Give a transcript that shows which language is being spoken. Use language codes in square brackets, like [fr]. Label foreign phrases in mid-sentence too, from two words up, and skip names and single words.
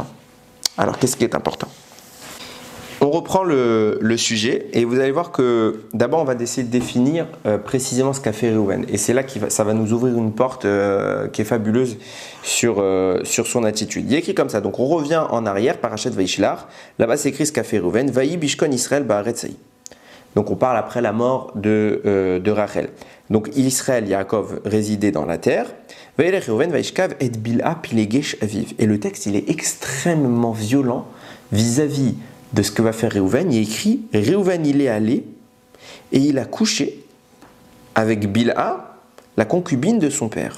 [fr] Alors, qu'est-ce qui est important? On reprend le sujet et vous allez voir que d'abord, on va essayer de définir précisément ce qu'a fait Reuven. Et c'est là que ça va nous ouvrir une porte qui est fabuleuse sur son attitude. Il est écrit comme ça. Donc on revient en arrière, Parashat Vaishlar. Là-bas, c'est écrit ce qu'a fait Reuven. [he] וישכן ישראל בארץ ההיא. [fr] Donc on parle après la mort de Rachel. Donc Israël, Yaakov résidait dans la terre. Et le texte, il est extrêmement violent vis-à-vis de ce que va faire Reuven. Il est écrit, Reuven il est allé et il a couché avec Bilha, la concubine de son père.